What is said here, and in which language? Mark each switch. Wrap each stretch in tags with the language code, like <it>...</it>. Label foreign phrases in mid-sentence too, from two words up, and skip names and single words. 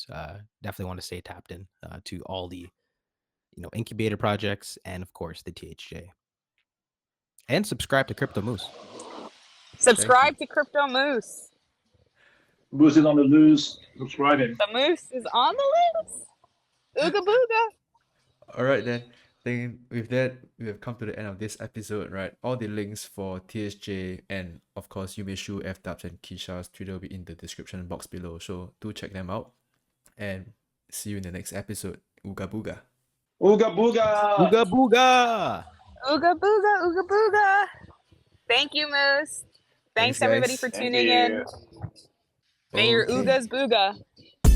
<en>Definitely want to stay tapped in to all the incubator projects, and of course the THJ. And subscribe to Crypto Moose. Subscribe to Crypto Moose. Moose is on the loose. Subscribe him. The moose is on the loose. Ooga booga. All right then. Then with that, we have come to the end of this episode, right? All the links for THJ and of course Umeshu, Fdubs, and Keisha's Twitter will be in the description box below. So do check them out. And see you in the next episode. Ooga booga. Ooga booga. Ooga Booga. Ooga booga, ooga booga. Thank you, Moose. Thanks Thanks, everybody guys. for Thank tuning you. in. May your Okay. oogas booga.</en>